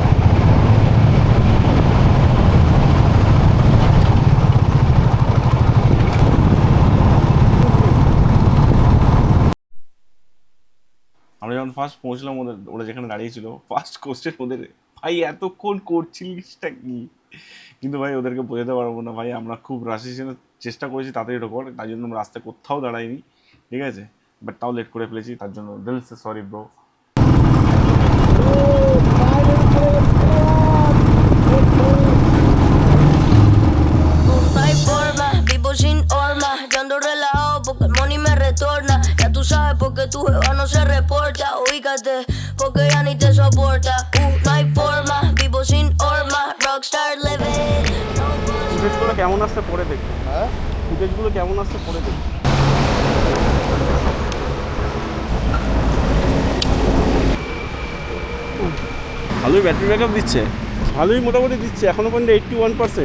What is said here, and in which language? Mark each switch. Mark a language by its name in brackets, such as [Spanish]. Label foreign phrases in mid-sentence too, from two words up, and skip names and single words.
[Bangla] আমরা যখন ফার্স্ট পৌঁছলাম ওরা যেখানে দাঁড়িয়েছিল, ফার্স্ট কোশ্চেন ওদের, ভাই এতক্ষণ করছিলিসটা কি? কিন্তু ভাই ওদেরকে বোঝাতে পারবো না ভাই, আমরা খুব রাশের জন্য চেষ্টা করেছি তাড়াতাড়ি ঢোকার, তাই জন্য আমরা রাস্তায় কোথাও দাঁড়াইনি, ঠিক আছে? বাট তাও লেট করে ফেলেছি, তার জন্য [Hindi] दिल से [English] sorry bro. [Spanish] No hay forma, vivo sin horma. Yo ando relajado porque el money me retorna. Ya tú sabes porque tu jeva no se reporta. Ubícate porque ya ni te soporta. No hay forma, vivo sin horma. [English] Rockstar living. [Bangla] ফুটেজগুলো কেমন আসছে পরে দেখবো। হ্যাঁ, ফুটেজগুলো কেমন আসছে পরে দেখবো। ভালোই [English] battery backup [Bangla] দিচ্ছে, ভালোই মোটামুটি দিচ্ছে এখনও পর্যন্ত 81%।